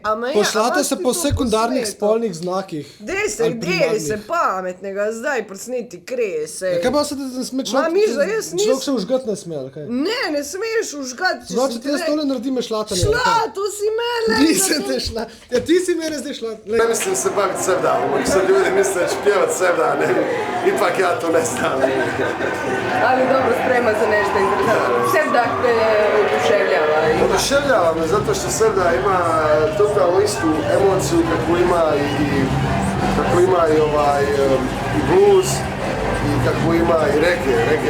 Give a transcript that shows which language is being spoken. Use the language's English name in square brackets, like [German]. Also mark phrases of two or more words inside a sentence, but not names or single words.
[Slovenian] Pošlata se po sekundarnih spolnih znakih. Dej se pametnega, zdaj prsniti krese. Kaj pa se te sme človek se užgat ne sme, ali kaj? Ne smeš užgat. Znači ti jaz tole naredim me šlatanje. Šlato si mene. Nisem te šlat. Ja, ti si mene zdaj šlat. [Bosnian] Ne mislim se baviti sevdanom, ako se ljudi misle špjevat sevdane, ipak ja to ne znam. Ali dobro sprema za nešto interesantno. Sevdah te oduševljava? Oduševljava me zato što Sevdah ima totalno istu emociju kako ima i blues i kako ima i reggae.